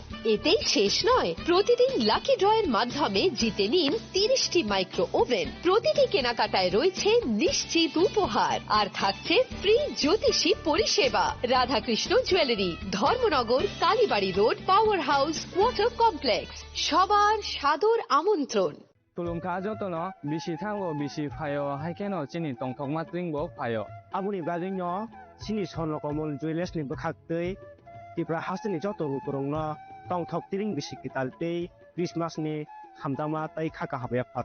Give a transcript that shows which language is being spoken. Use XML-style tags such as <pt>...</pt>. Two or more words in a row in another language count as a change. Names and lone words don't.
<bn>এতেই শেষ নয়, প্রতিদিন</bn> <en>lucky draw's</en> <bn>মাধ্যমে জিতে নিন 30টি</bn> <en>micro oven.</en> <bn>প্রতিটি কেনাকাটায় রয়েছে নিশ্চিত উপহার, আর থাকছে ফ্রি জ্যোতিষী পরিষেবা। রাধাকৃষ্ণ জুয়েলারি, ধর্মনগর, কালীবাড়ি রোড,</bn> <en>power house, water complex.</en> <bn>সবার সাদর আমন্ত্রণ।</bn> <trp>Tulungka jotono bisi thango bisi phayo haikeno chini tongthok matringbo phayo Abuni bagino chini sonrokomol jewelers ni bkhaktei Tripura hasini joto rukurongno tongthok tiring bisi kitaltei Christmas ni hamdama tai khaka habya pharo</trp>